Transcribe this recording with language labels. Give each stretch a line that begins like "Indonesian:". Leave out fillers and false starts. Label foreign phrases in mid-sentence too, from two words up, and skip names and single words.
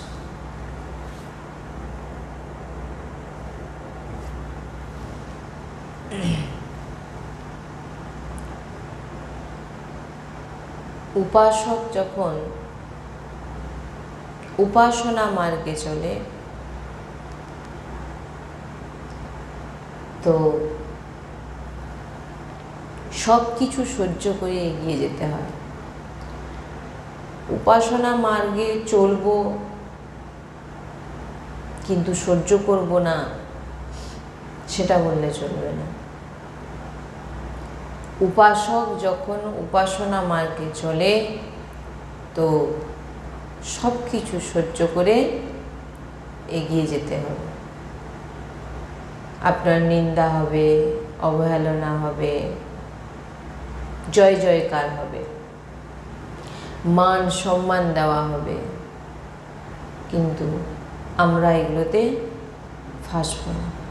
Bangla: উপাসক যখন উপাসনা মার্গে চলে তো সব কিছু সহ্য করে এগিয়ে যেতে হয়। উপাসনা মার্গে চলব কিন্তু সহ্য করব না সেটা বললে চলবে না। উপাসক যখন উপাসনা মার্গে চলে তো সব কিছু সহ্য করে এগিয়ে যেতে হবে। আপনার নিন্দা হবে, অবহেলনা হবে, জয় জয়কার হবে, মান সম্মান দেওয়া হবে, কিন্তু আমরা এগুলোতে ফাঁসব না।